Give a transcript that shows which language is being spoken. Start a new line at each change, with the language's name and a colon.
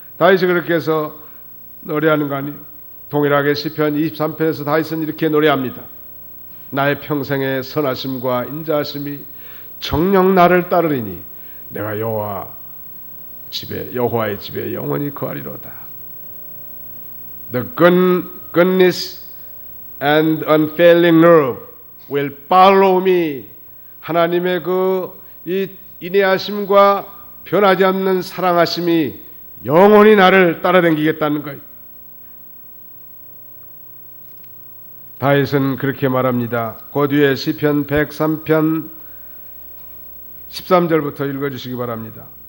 Korean: 다윗이 그렇게 해서 노래하는 거 아니에요? 동일하게 시편 23편에서 다윗은 이렇게 노래합니다. 나의 평생의 선하심과 인자하심이 정녕 나를 따르리니 내가 여호와의 집에 영원히 거하리로다.
English: The goodness and unfailing love will follow me.
Korean: 하나님의 이 인애하심과 변하지 않는 사랑하심이 영원히 나를 따라다니겠다는 거예요. 다윗은 그렇게 말합니다. 그 뒤에 시편 103편 13절부터 읽어주시기 바랍니다.